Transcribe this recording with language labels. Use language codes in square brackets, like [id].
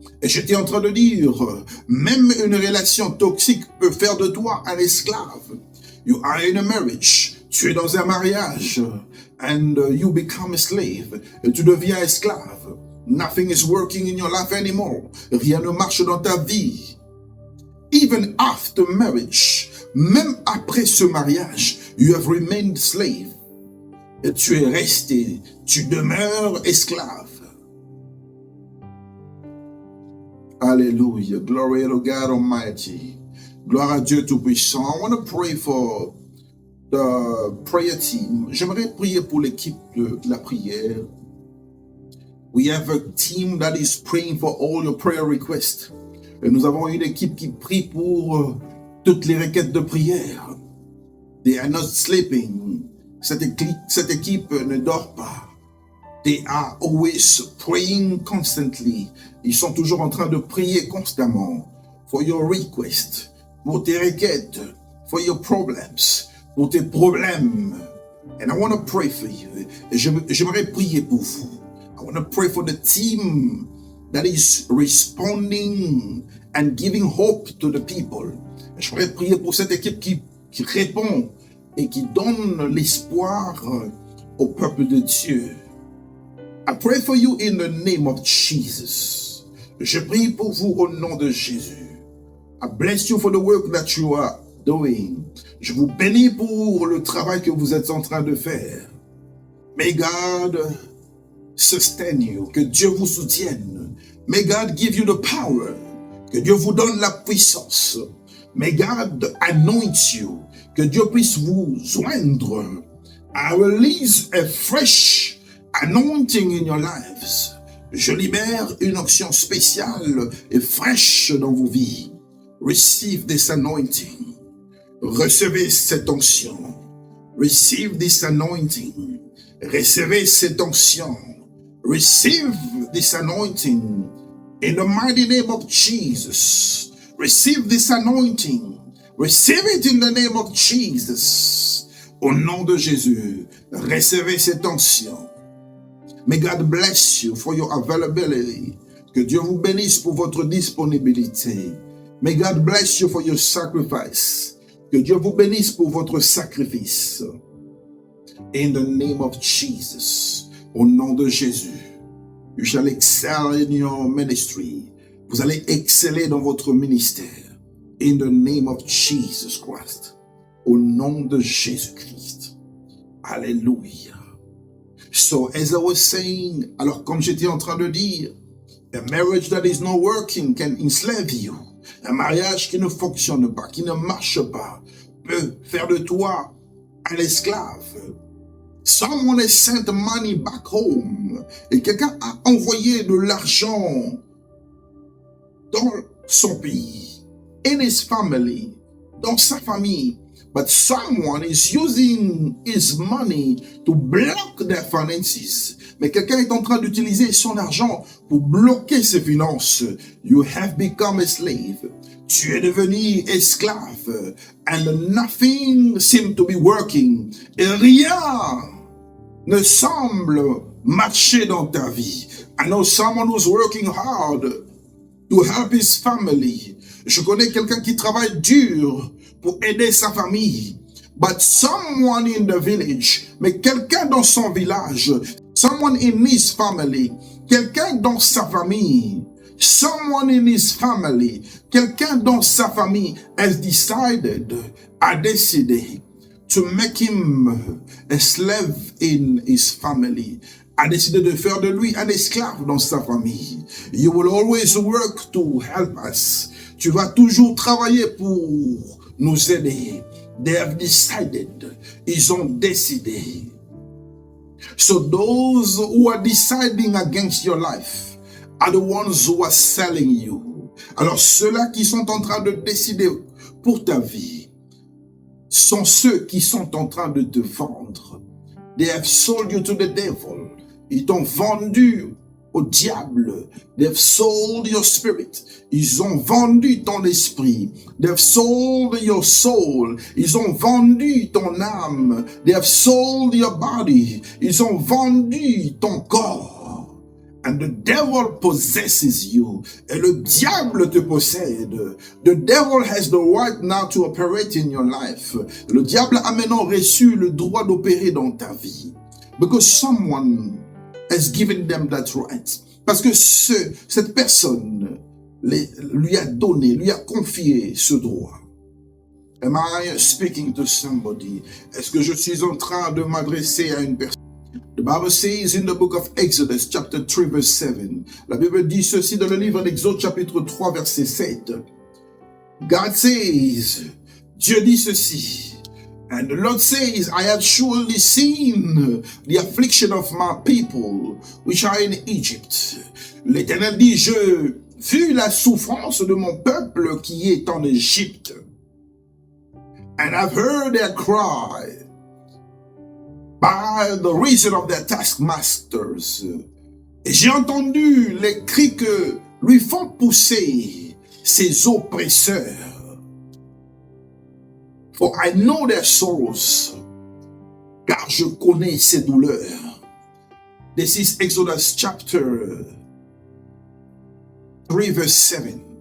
[fr] Et j'étais en train de dire, même une relation toxique peut faire de toi un esclave. [en] You are in a marriage. [fr] Tu es dans un mariage. [en] And you become a slave. [fr] Et tu deviens esclave. [en] Nothing is working in your life anymore. [fr] Rien ne marche dans ta vie. [en] Even after marriage, [fr] même après ce mariage, [en] you have remained slave. [fr] Et tu es resté, tu demeures esclave. [en] Hallelujah. Glory to God Almighty. [fr] Gloire à Dieu Tout-Puissant. [en] I want to pray for the prayer team. [fr] J'aimerais prier pour l'équipe de la prière. [en] We have a team that is praying for all your prayer requests. [fr] Et nous avons une équipe qui prie pour toutes les requêtes de prière. [en] They are not sleeping. [fr] Cette équipe ne dort pas. [en] They are always praying constantly. [fr] Ils sont toujours en train de prier constamment. [en] For your requests, [fr] pour tes requêtes, [en] for your problems, [fr] pour tes problèmes. [en] And I want to pray for you. [fr] Et j'aimerais prier pour vous. [en] I want to pray for the team that is responding and giving hope to the people. [fr] J'aimerais prier pour cette équipe qui répond et qui donne l'espoir au peuple de Dieu. [en] I pray for you in the name of Jesus. [fr] Je prie pour vous au nom de Jésus. [en] I bless you for the work that you are doing. [fr] Je vous bénis pour le travail que vous êtes en train de faire. [en] May God sustain you. [fr] Que Dieu vous soutienne. [en] May God give you the power. [fr] Que Dieu vous donne la puissance. [en] May God anoint you. [fr] Que Dieu puisse vous joindre. [en] I release a fresh anointing in your lives. [fr] Je libère une onction spéciale et fraîche dans vos vies. [en] Receive this anointing. [fr] Recevez cette onction. [en] Receive this anointing. [fr] Recevez cette onction. [en] Receive this anointing. In the mighty name of Jesus. Receive this anointing. Receive it in the name of Jesus. [fr] Au nom de Jésus, recevez cette onction. [en] May God bless you for your availability. [fr] Que Dieu vous bénisse pour votre disponibilité. [en] May God bless you for your sacrifice. [fr] Que Dieu vous bénisse pour votre sacrifice. [en] In the name of Jesus. [fr] Au nom de Jésus. [en] You shall excel in your ministry. [fr] Vous allez exceller dans votre ministère. [en] In the name of Jesus Christ. [fr] Au nom de Jésus-Christ. Alléluia. [en] So, as I was saying, [fr] alors comme j'étais en train de dire, [en] a marriage that is not working can enslave you. [fr] Un mariage qui ne fonctionne pas, qui ne marche pas, peut faire de toi un esclave. [en] Someone has sent money back home. [fr] Et quelqu'un a envoyé de l'argent dans son pays, [en] in his family, [fr] dans sa famille. [en] But someone is using his money to block their finances. [fr] Mais quelqu'un est en train d'utiliser son argent pour bloquer ses finances. [en] You have become a slave. [fr] Tu es devenu esclave. [en] And nothing seems to be working. [fr] Et rien ne semble marcher dans ta vie. [en] I know someone who's working hard to help his family. [fr] Je connais quelqu'un qui travaille dur pour aider sa famille. [en] But someone in the village, [fr] mais quelqu'un dans son village, [en] someone in his family, [fr] quelqu'un dans sa famille, [en] someone in his family, quelqu'un dans sa famille has decided, [fr] a décidé [en] to make him a slave in his family. [fr] A décidé de faire de lui un esclave dans sa famille. [en] You will always work to help us. [fr] Tu vas toujours travailler pour nous aider. [en] They have decided. [fr] Ils ont décidé. [en] So those who are deciding against your life are the ones who are selling you. [fr] Alors ceux-là qui sont en train de décider pour ta vie sont ceux qui sont en train de te vendre. [en] They have sold you to the devil. [fr] Ils t'ont vendu au diable. [en] They've sold your spirit. [fr] Ils ont vendu ton esprit. [en] They've sold your soul. [fr] Ils ont vendu ton âme. [en] They have sold your body. [fr] Ils ont vendu ton corps. [en] And the devil possesses you. [fr] Et le diable te possède. [en] The devil has the right now to operate in your life. [fr] Le diable a maintenant reçu le droit d'opérer dans ta vie. [en] Because someone has given them that right. [fr] Parce que cette personne lui a donné, lui a confié ce droit. [en] Am I speaking to somebody? [fr] Est-ce que je suis en train de m'adresser à une personne? [en] The Bible says in the book of Exodus, chapter 3, verse 7. [fr] La Bible dit ceci dans le livre d'Exode, chapitre 3, verset 7. [en] God says, [fr] Dieu dit ceci. [en] And the Lord says, I have surely seen the affliction of my people which are in Egypt. [fr] L'Éternel dit, je vis la souffrance de mon peuple qui est en Égypte. [en] And I've heard their cry by the reason of their taskmasters. [fr] Et j'ai entendu les cris que lui font pousser ses oppresseurs. [en] For I know their sorrows, [fr] car je connais ses douleurs. [en] This is Exodus chapter 3 verse 7.